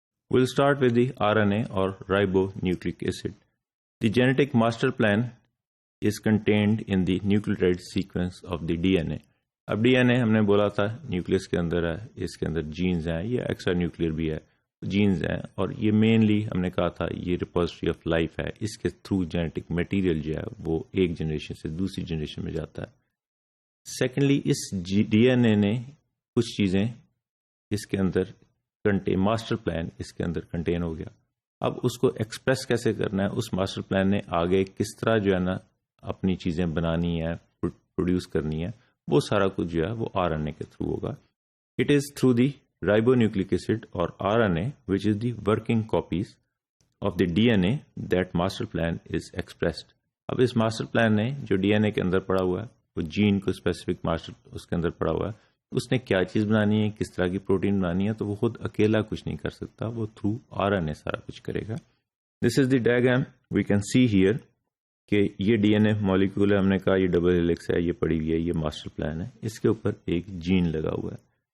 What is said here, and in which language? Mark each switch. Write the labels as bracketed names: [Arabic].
[English] We'll start with the RNA or ribonucleic acid. The genetic master plan is contained in the nucleotide sequence of the DNA. [Urdu] اب D N اے ہم نے بولا تھا Nucleus کے اندر ہے، اس کے اندر جینز ہیں، یہ ایکسٹرا نیوکلیئر بھی ہے، جینز ہیں، اور یہ مینلی ہم نے کہا تھا یہ ریپوزیٹری آف لائف ہے، اس کے تھرو جینیٹک میٹیریل جو ہے وہ ایک جنریشن سے دوسری جنریشن میں جاتا ہے. سیکنڈلی اس ڈی این اے نے کچھ چیزیں اس کے اندر ماسٹر پلان اس کے اندر کنٹین ہو گیا. اب اس کو ایکسپریس کیسے کرنا ہے، اس ماسٹر پلان نے آگے کس طرح جو ہے نا اپنی چیزیں بنانی ہے، پروڈیوس کرنی ہے، وہ سارا کچھ جو ہے وہ آر این اے کے تھرو ہوگا. [English] It is through the ribonucleic acid اور R N A which is the working copies of the D N A that master plan is expressed. [Urdu] اب اس ماسٹر پلان نے جو ڈی این اے کے اندر پڑا ہوا ہے، وہ جین کو اسپیسیفک ماسٹر اس کے اندر پڑا ہوا ہے، اس نے کیا چیز بنانی ہے، کس طرح کی پروٹین بنانی ہے، تو وہ خود اکیلا کچھ نہیں کر سکتا، وہ تھرو آر این اے سارا کچھ کرے گا. [English] this is the diagram we can see here [Urdu] کہ یہ ڈی این اے مالیکول ہے، ہم نے کہا یہ ڈبل ہیلکس ہے، یہ پڑی ہوئی ہے، یہ ماسٹر پلان ہے، اس کے اوپر ایک جین لگا ہوا ہے.